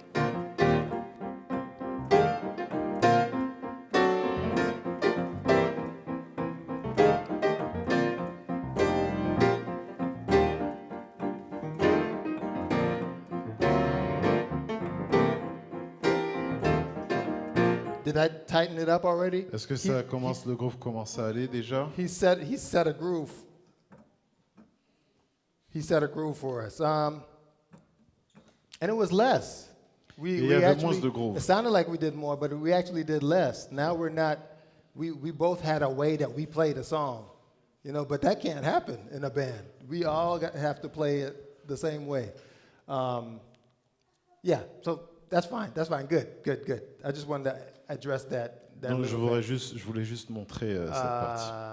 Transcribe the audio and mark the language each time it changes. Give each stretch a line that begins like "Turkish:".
English: Did I tighten it up already?
French: Est-ce que ça commence, le groove commence à aller déjà?
English: He set a groove. He set a groove for us. And it was less.
French: Il y avait moins de groove.
English: It sounded like we did more, but we actually did less. Now we're not, we both had a way that we played a song, you know, but that can't happen in a band. We all have to play it the same way. Yeah, so that's fine, good. I just wanted to address that.
French: Donc je
English: little thing.
French: voulais juste montrer cette partie.